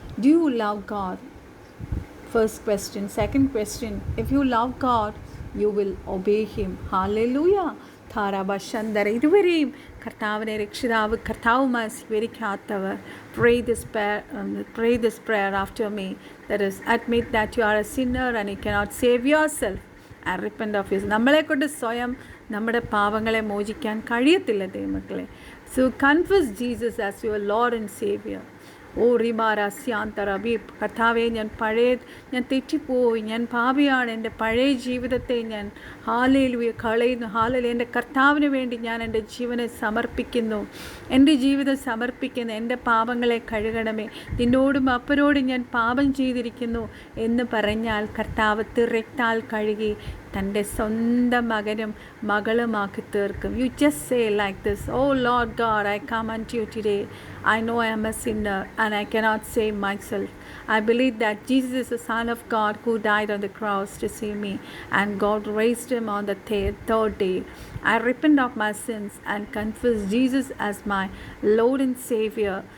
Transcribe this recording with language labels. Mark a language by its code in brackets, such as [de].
[en] Do you love God? First question. Second question, if you love God, you will obey Him. Hallelujah. ധാരാബശന്തര. [ml] ഇതുവരെയും കർത്താവിനെ രക്ഷിതാവ് കർത്താവുമായി സ്വീകരിക്കാത്തവർ, [en] pray this prayer after me. That is, admit that you are a sinner and you cannot save yourself and repent of yourself. [ml] നമ്മളെക്കൊണ്ട് സ്വയം നമ്മുടെ പാപങ്ങളെ മോചിക്കാൻ കഴിയത്തില്ല ദൈവമക്കളെ. [en] So confess Jesus as your Lord and Savior. ഓ റിമാരാസ്യാന്തറബി. [ml] കർത്താവെ, ഞാൻ തെറ്റിപ്പോയി, ഞാൻ പാപിയാണ്, എൻ്റെ പഴയ ജീവിതത്തെ ഞാൻ ഹല്ലേലൂയ കളയുന്നു. ഹല്ലേലൂയ. എൻ്റെ കർത്താവിന് വേണ്ടി ഞാൻ എൻ്റെ ജീവനെ സമർപ്പിക്കുന്നു, എൻ്റെ ജീവിതം സമർപ്പിക്കുന്നു. എൻ്റെ പാപങ്ങളെ കഴുകണമേ, നിന്നോടും അപ്പനോടും ഞാൻ പാപം ചെയ്തിരിക്കുന്നു എന്ന് പറഞ്ഞാൽ കർത്താവ് തിരക്താൽ കഴുകി തൻ്റെ സ്വന്തം മകനും മകളുമാക്കി തീർക്കും. [en] You just say like this, O Lord God, I come unto you today. I know I am a sinner and I cannot save myself. I believe that Jesus is the Son of God who died on the cross to save me, and God raised him on the third day. I repent of my sins and confess Jesus as my Lord and Savior.